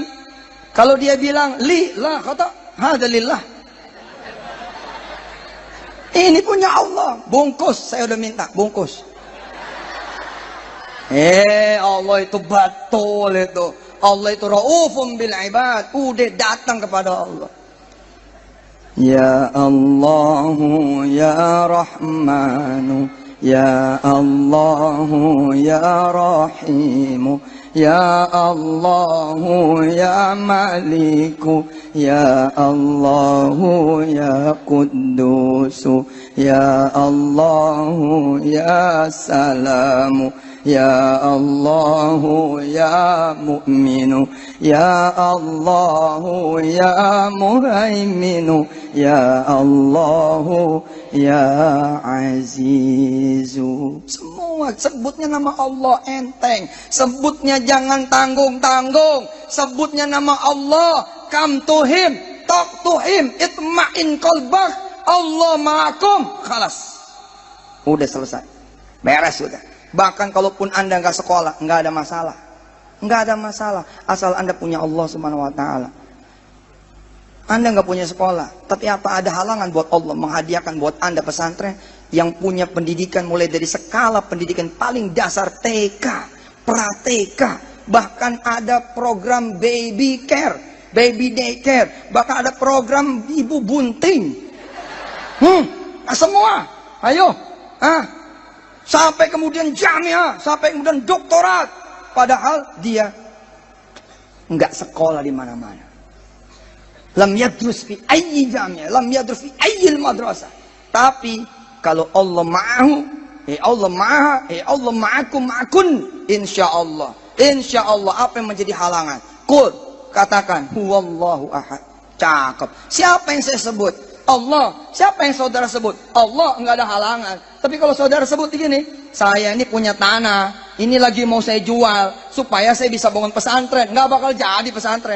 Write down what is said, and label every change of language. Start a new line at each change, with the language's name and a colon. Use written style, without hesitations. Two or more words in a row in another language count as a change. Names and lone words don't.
Indonesian: Kalau dia bilang li, la kata,
Arabic: هذا لله.
Indonesian: Ini punya Allah. Bungkus, saya udah minta, bungkus. Allah itu betul itu. Allah itu
Arabic: رؤوف بالعباد.
Indonesian: Udah datang kepada Allah.
Arabic: يا الله يا رحمن، يا الله يا رحيم, يا الله يا مالك، يا الله يا قدوس، يا الله يا سلام، يا الله يا مؤمن، يا الله يا مهيمن، يا الله يا عزيز.
Indonesian: Semua sebutnya nama Allah enteng. Sebutnya jangan tanggung-tanggung. Sebutnya nama Allah,
English: come to him, talk to him,
Arabic: اطمئن قلبك. الله معكم، خلاص.
Indonesian: Udah selesai. Beres sudah. Bahkan kalaupun Anda nggak sekolah, nggak ada masalah. Nggak ada masalah. Asal Anda punya Allah
Arabic: سبحانه وتعالى.
Indonesian: Anda nggak punya sekolah, tapi apa ada halangan buat Allah menghadiahkan buat Anda pesantren yang punya pendidikan mulai dari skala pendidikan paling dasar TK, pra-TK, bahkan ada program
English: baby care, baby daycare,
Indonesian: bahkan ada program ibu bunting. Semua, ayo, sampai kemudian jamiah, sampai kemudian doktorat, padahal dia nggak sekolah di mana-mana.
Arabic: لم يدرس في أي جامعة، لم يدرس في أي المدرسة.
Indonesian: Tapi kalau
Arabic: الله معه، الله مع، الله معكم معكن، إن شاء الله.
Indonesian: Insyaallah apa yang menjadi halangan? Qul, katakan
Arabic: هو الله أحد.
Indonesian: Cakep. Siapa yang saya sebut? Allah. Siapa yang saudara sebut? Allah, enggak ada halangan. Tapi kalau saudara sebut begini, saya ini punya tanah, ini lagi mau saya jual supaya saya bisa bangun pesantren, enggak bakal jadi pesantren.